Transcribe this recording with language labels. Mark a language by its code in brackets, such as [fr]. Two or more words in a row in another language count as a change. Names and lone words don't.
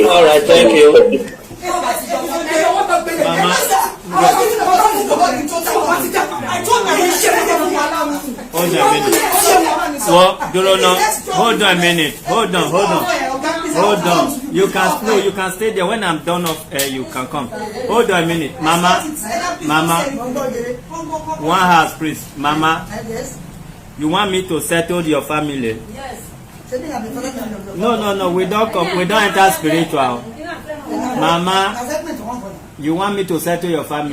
[en] All right, thank you. Mama. Hold on a minute. Well, Dorono, hold on a minute. Hold on. You can stay there. When I'm done off, you can come. Hold on a minute. Mama. One house, please. Mama. You want me to settle your family? Yes. No. We don't come. We don't enter spiritual. Mama, you want me to settle your family?